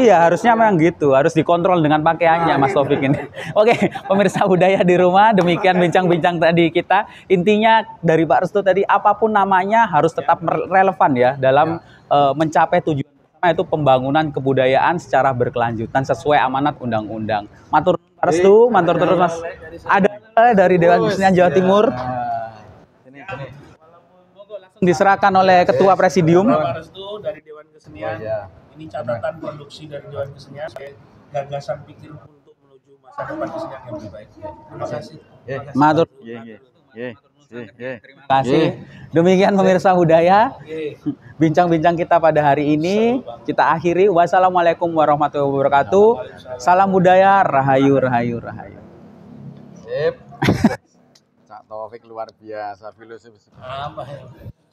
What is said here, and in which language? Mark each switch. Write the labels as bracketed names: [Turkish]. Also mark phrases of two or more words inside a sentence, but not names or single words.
[Indonesian] Iya, harusnya memang gitu. Harus dikontrol dengan pakaiannya, Mas Taufik ini. Oke, pemirsa budaya di rumah, demikian bincang-bincang tadi kita. Intinya dari Pak Restu tadi, apapun namanya harus tetap relevan ya dalam mencapai tujuan bersama, yaitu pembangunan kebudayaan secara berkelanjutan sesuai amanat undang-undang. [Javanese] Matur nuwun, Pak Restu, matur terus Mas. [Indonesian] Ada dari Dewan Kesenian Jawa Timur. Sini. Diserahkan oleh Ketua Presidium. Pak Restu dari Dewan Kesenian. Ini catatan produksi dari Dewan Kesenian sebagai gagasan pikir untuk menuju masa depan kesenian yang lebih baik. Terima kasih. Matur. Terima kasih. Demikian pemirsa budaya. Bincang-bincang kita pada hari ini kita akhiri. [Arabic] Wassalamualaikum warahmatullahi wabarakatuh. [Indonesian] Salam budaya, rahayu, rahayu, rahayu. Sip. Cak Taufik luar biasa filosofis. Apa ya?